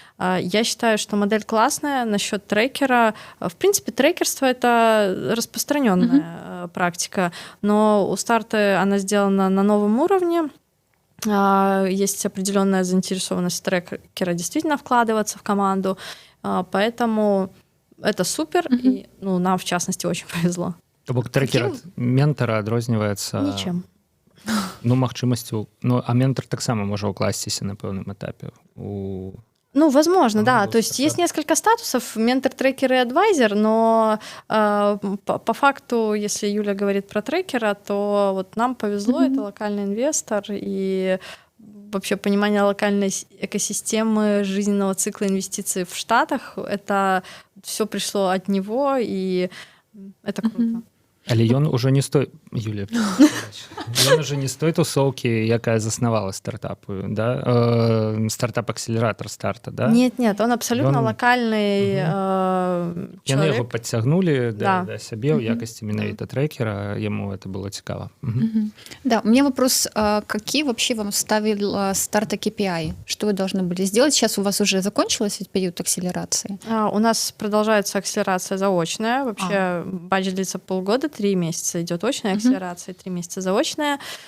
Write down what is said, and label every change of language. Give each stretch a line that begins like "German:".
Russian: Я считаю, что модель классная. Насчет трекера. В принципе, трекерство — это распространенная практика, но у старты она сделана на новом уровне. Есть определенная заинтересованность трекера действительно вкладываться в команду, поэтому это супер, и нам, в частности, очень повезло.
Belarusian: То бок трекер ад ментара адрозніваецца Нічым. магчымасцю, а ментар таксама можа ўкласціся на пэўным этапе у
Russian: возможно, да. То есть есть несколько статусов: ментор, трекер и адвайзер, но по факту, если Юля говорит про трекера, то вот нам повезло, это локальный инвестор, и вообще понимание локальной экосистемы жизненного цикла инвестиций в Штатах, это все пришло от него, и это круто.
Belarusian: Але ён ужо не стой, Юлія, ён уже не з той тусоўкі, якая заснавала стартапы, да?
Russian: Стартап-акселератор старта, да? Нет, он абсолютно локальный
Belarusian: Яны яго
Russian: человек.
Belarusian: падцягнулі да сябе ў якасці менавіта трекера, яму это было цікава.
Russian: Да, у меня вопрос, какие вообще вам ставил старта KPI? Что вы должны были сделать? Сейчас у вас уже закончился ведь период акселерации? У нас продолжается акселерация заочная. Вообще бадж длится полгода, 3 месяца идет очная акселерация, 3 месяца заочная.